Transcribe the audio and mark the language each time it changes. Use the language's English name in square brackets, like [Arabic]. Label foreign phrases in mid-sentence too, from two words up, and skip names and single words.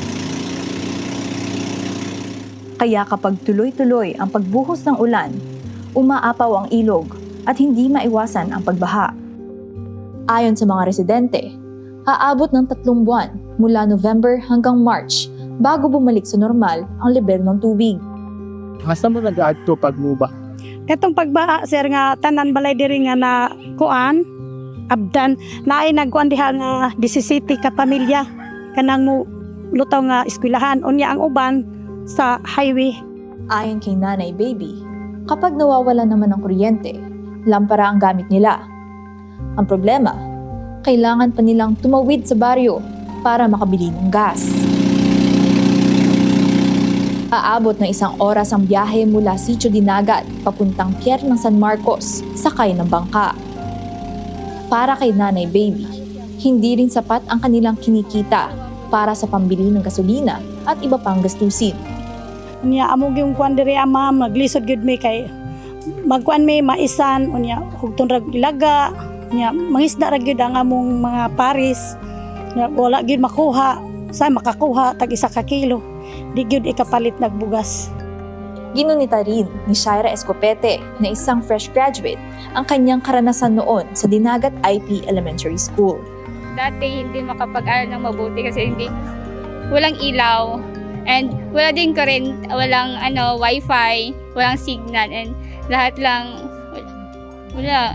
[Filipino] Kaya kapag tuloy-tuloy ang pagbuhos ng ulan, umaapaw ang ilog at hindi maiwasan ang pagbaha. Ayon sa mga residente, aabot ng 3 buwan mula November hanggang March bago bumalik sa normal ang level ng tubig. [Cebuano] Asa mo nag-aadto pagmuba? Itong pagbaha, sir, nga tanan balay diri nga na kuan, abdan, naay nagkuan diha nga 17 ka pamilya. Kanang mo lutaw nga eskwelahan, unya ang uban sa highway. [Filipino] Ayon kay Nanay Baby, kapag nawawala naman ng kuryente, lampara ang gamit nila. Ang problema, kailangan pa nilang tumawid sa baryo para makabili ng gas. Aabot ng 1 oras ang biyahe mula Sitio Dinagat papuntang Pier ng San Marcos, sakay ng bangka. Para kay Nanay Baby, hindi rin sapat ang kanilang kinikita para sa pambili ng gasolina at iba pang gastusin. [Cebuano] Unya amo gyung kuan diri ma'am, naglisod gyud mi kay magkuan mi maisan, unya hugton rag ilaga, unya mangisda ra gyud ang among mga paris. Wala gyud makuha, sa makakuha tag 1 ka kilo. Di gyud ikapalit nagbugas. [Filipino] Ginunita rin ni Shaira Escopete na isang [English] fresh graduate [Filipino] ang kanyang karanasan noon sa Dinagat IP Elementary School. Dati hindi makapag-aral ng mabuti kasi walang ilaw and wala din current, walang wifi, walang signal and lahat lang wala.